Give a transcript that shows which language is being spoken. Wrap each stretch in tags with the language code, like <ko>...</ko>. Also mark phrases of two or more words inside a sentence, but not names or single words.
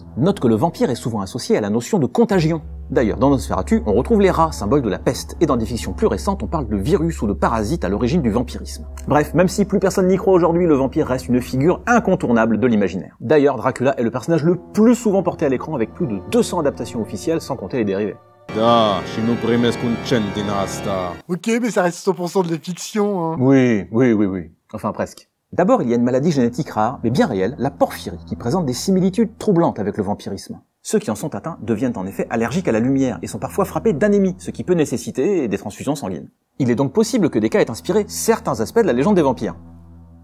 <fr>Note que le vampire est souvent associé à la notion de contagion. D'ailleurs, dans Nosferatu, on retrouve les rats, symbole de la peste, et dans des fictions plus récentes, on parle de virus ou de parasites à l'origine du vampirisme. Bref, même si plus personne n'y croit aujourd'hui, le vampire reste une figure incontournable de l'imaginaire. D'ailleurs, Dracula est le personnage le plus souvent porté à l'écran avec plus de 200 adaptations officielles, sans compter les dérivés.</fr> <ro>Da, și nu primesc un cent din asta.</ro> <fr>Ok, mais ça reste 100% de la fiction, Oui. Enfin, presque. D'abord, il y a une maladie génétique rare, mais bien réelle, la porphyrie, qui présente des similitudes troublantes avec le vampirisme. Ceux qui en sont atteints deviennent en effet allergiques à la lumière et sont parfois frappés d'anémie, ce qui peut nécessiter des transfusions sanguines. Il est donc possible que des cas aient inspiré certains aspects de la légende des vampires.</fr>